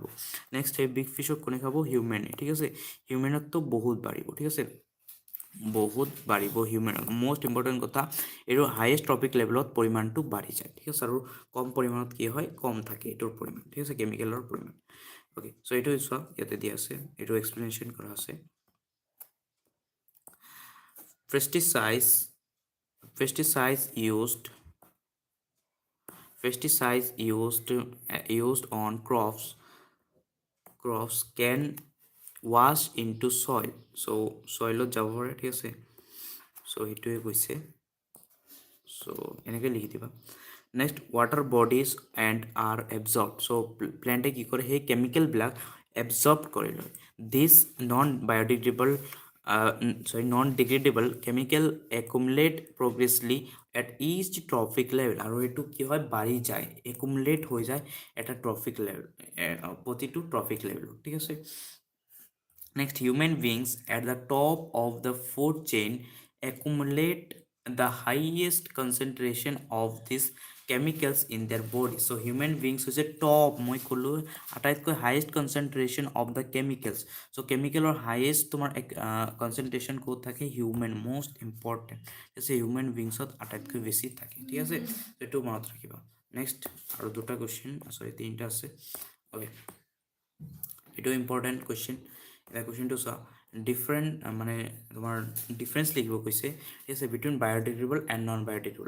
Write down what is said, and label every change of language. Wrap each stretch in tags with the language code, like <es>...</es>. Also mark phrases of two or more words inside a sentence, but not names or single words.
<as>নেক্সট সেই বিগ ফিছক কোনে খাব, হিউমেনে, ঠিক আছে, হিউমেনততো বহুত বাঢ়িব, ঠিক আছে, বহুত বাঢ়িব হিউমেনত।</as> <en>most important</en> <as>কথা, এইটো</as> <en>highest trophic level</en> <as>পৰিমাণটো বাঢ়ি যায়, ঠিক আছে, আৰু কম পৰিমাণত কি হয়, কম থাকে এইটোৰ পৰিমাণ, ঠিক আছে, কেমিকেলৰ পৰিমাণ, অ'কে। চ' এইটো চোৱা, ইয়াতে দিয়া আছে, এইটো এক্সপ্লেনেশ্যন কৰা আছে।</as> <en>Pesticides used on crops can wash into soil.</en> <as>So soilত যাব পাৰে, ঠিক আছে। চ' সেইটোৱে কৈছে, সো এনেকৈ লিখি দিবা।</as> <en>next water bodies and are absorb.</en> <as>চ' প্লেণ্টে কি কৰে সেই কেমিকেলবিলাক এবজৰ্ব কৰি লয়।</as> <en>this non degradable chemical accumulate progressively at each trophic level,</en> <as>আৰু এইটো কি হয় বাঢ়ি যায়, একুমুলেট হৈ যায় এটা</as> <en>trophic level,</en> <as>প্ৰতিটো</as> <en>trophic level,</en> <as>ঠিক আছে।</as> <en>Next, human beings at the top of the food chain accumulate the highest concentration of these chemicals in their body. So, human beings is a top,</en> <as>মই ক'লো আটাইতকৈ</as> <en>highest concentration of the chemicals. So, chemical or highest তোমাৰ concentration</en> <as>ক'ত থাকে,</as> <en>human, most important.</en> <as>আছে</as> <en>human beings</en> <as>ত আটাইতকৈ বেছি থাকে, ঠিক আছে। এইটো মনত ৰাখিবা। নেক্সট আৰু দুটা কুৱেশ্যন, সৰি তিনিটা আছে, অ'কে। এইটো ইম্পৰ্টেণ্ট কুৱেশ্যন। এতিয়া কুৱেশ্যনটো চোৱা, ডিফাৰেণ্ট মানে তোমাৰ ডিফাৰেঞ্চ লিখিব কৈছে, ঠিক আছে,</as> <en>between biodegradable and non biodegradable.</en>